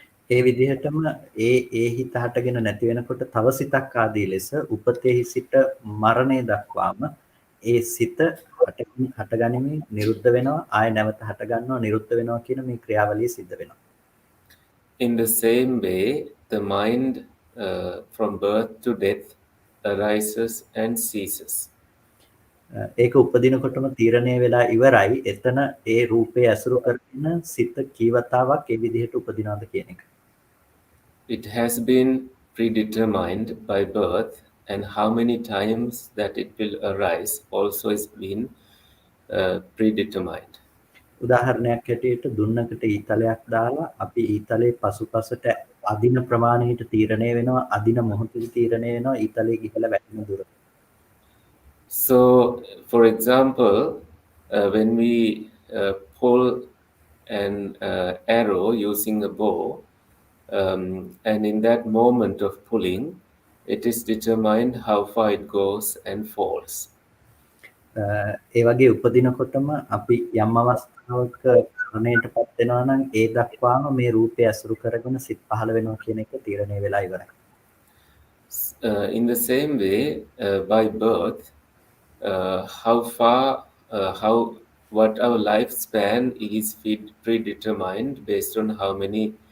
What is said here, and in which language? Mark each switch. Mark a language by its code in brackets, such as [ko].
[si] ඒ විදිහටම ඒ හිත හටගෙන නැති වෙනකොට තව සිතක් ආදී ලෙස උපතේහි සිට මරණය දක්වාම ඒ සිත හටගනිමින් නිරුද්ධ වෙනවා ආය නැවත හට ගන්නවා නිරුද්ධ වෙනවා කියන මේ ක්‍රියාවලිය සිද්ධ වෙනවා. [en] In the same way, the mind from birth to death arises and ceases. [si] ඒක උපදිනකොටම තීරණය වෙලා ඉවරයි. එතන ඒ රූපය ඇසුරු කරගෙන සිත කීවතාවක් ඒ විදිහට උපදිනවද කියන එක. [en] It has been predetermined by birth, and how many times that it will arise also is been predetermined. [si] උදාහරණයක් ඇටියට දුන්නකට ඊතලයක් දාලා අපි ඊතලේ පසුපසට අදින ප්‍රමාණයට තීරණය වෙනවා අදින මොහොතේ තීරණය වෙනවා ඊතලේ ගිහලා වැටෙන දුර. [en] So for example, when we pull an arrow using a bow, and in that moment of pulling, it is determined how far it goes and falls. [si] ඒ වගේ උපදිනකොටම අපි යම් අවස්ථාවක මරණයටපත් වෙනවා නම් ඒ දක්වාම මේ රූපය අසුරු කරගෙන සිත් පහළ වෙනවා කියන එක තීරණය වෙලා ඉවරයි. [en] In the same way, by birth, how far, what our lifespan is predetermined based on how many